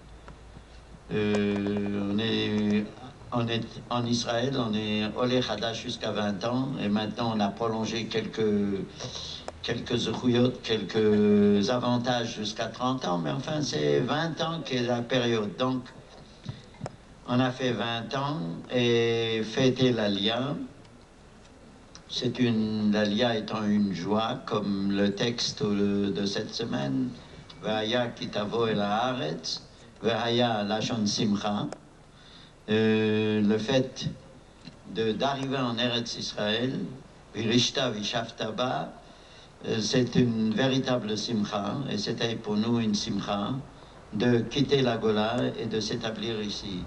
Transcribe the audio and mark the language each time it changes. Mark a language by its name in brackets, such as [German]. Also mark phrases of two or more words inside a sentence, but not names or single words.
[French] On est en Israël, on est [Hebrew] עולה חדש [French] jusqu'à 20 ans, et maintenant on a prolongé quelques zouchouyot, quelques avantages jusqu'à 30 ans, mais enfin c'est 20 ans qui est la période. Donc, on a fait 20 ans et fêté l'Alia. L'Alia étant une joie, comme le texte de cette semaine, [Hebrew] והיה כי תבוא אל הארץ והיה לשון שמחה. [French] Le fait d'arriver en Eretz Israël, [Hebrew] וירשתה וישבת בה, [French] c'est une véritable simcha, et c'était pour nous une simcha, de quitter la Gola et de s'établir ici.